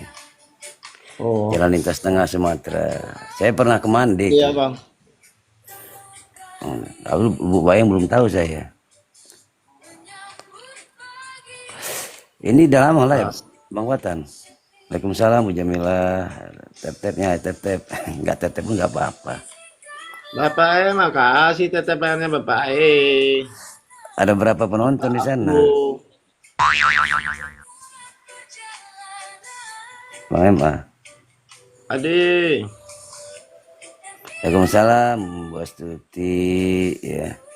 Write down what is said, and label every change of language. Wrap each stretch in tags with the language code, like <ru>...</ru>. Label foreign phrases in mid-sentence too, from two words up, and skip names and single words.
<id>Oh. Jalan Lintas Tengah Sumatera. Saya pernah ke Mandek. Iya Bang. Lalu Bu Bayang belum tahu saya. Ini udah lama lah ya, Nah, Bang Watan. Waalaikumsalam Bu Jamilah. Tep-tepnya tep-tep. Enggak tep-tep pun enggak apa-apa. Bapak makasih tetepannya Bapak Ada berapa penonton di sana? Aku. Bang Emma. Ade. Waalaikumsalam Bu Astuti ya.</id>